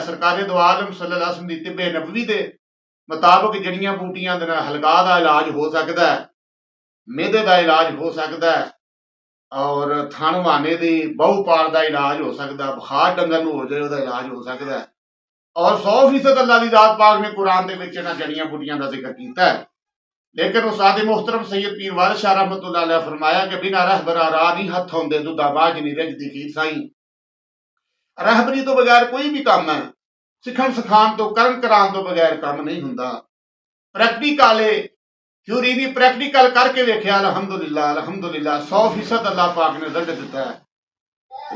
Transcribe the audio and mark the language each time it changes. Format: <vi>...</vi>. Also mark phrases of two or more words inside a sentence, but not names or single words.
<pa>ਸਰਕਾਰੇ ਦੋ ਆਲਮ</pa> <ar>صلى الله عليه وسلم</ar> <pa>ਦੀ ਤਿੱਬੇ ਨਬਵੀ ਦੇ ਮੁਤਾਬਕ ਜੜੀਆਂ ਬੂਟੀਆਂ ਦੇ ਨਾਲ ਹਲਕਾ ਦਾ ਇਲਾਜ ਹੋ ਸਕਦਾ ਹੈ, ਮਿਹਦੇ ਦਾ ਇਲਾਜ ਹੋ ਸਕਦਾ ਹੈ, ਔਰ ਥਣ ਵਾਨੇ ਦੀ ਬਹੁ ਪਾਰ ਦਾ ਇਲਾਜ ਹੋ ਸਕਦਾ, ਬੁਖਾਰ ਡੰਗਰ ਨੂੰ ਹੋ ਜਾਏ ਉਹਦਾ ਇਲਾਜ ਹੋ ਸਕਦਾ ਹੈ। ਔਰ 100% ਅੱਲਾ ਦੀ ਜ਼ਾਤ ਪਾਕ ਨੇ ਕੁਰਾਨ ਦੇ ਵਿੱਚ ਇਹਨਾਂ ਜੜੀਆਂ ਬੂਟੀਆਂ ਦਾ ਜ਼ਿਕਰ ਕੀਤਾ ਹੈ। ਲੇਕਿਨ ਉਸਤਾਦ ਮੋਹਤਰਮ ਸੱਯਦ ਪੀਰ ਵਾਰਿਸ ਸ਼ਾਹ</pa> <ar>رحمة الله عليه</ar> <pa>ਫ਼ਰਮਾਇਆ ਕਿ ਬਿਨਾ ਰਹਬਰਾ ਰਾਹ ਨਹੀਂ ਹੱਥ ਹੋਂਦੇ, ਦੁੱਧਾ ਬਾਜ ਨਹੀਂ ਰਜਦੀ ਖੀਰ ਸਾਈ। ਰਹਬਰੀ ਤੋ ਬਗ਼ੈਰ ਕੋਈ ਭੀ ਕੰਮ ਹੈ, ਸਿੱਖਣ ਸਿਖਾਣ ਤੋ ਕਰਨ ਕਰਾਨ ਤੋ ਬਗ਼ੈਰ ਕੰਮ ਨਹੀਂ ਹੁੰਦਾ।</pa> <en>practical theory</en> <pa>ਨਹੀਂ, ਪ੍ਰੈਕਟੀਕਲ ਕਰਕੇ ਵੇਖਿਆ</pa> <ar>الحمد لله الحمد لله</ar> <pa>100% ਅੱਲਾਹ ਪਾਕ ਨੇ ਰਿਜ਼ਲਟ ਦਿੱਤਾ ਹੈ।</pa>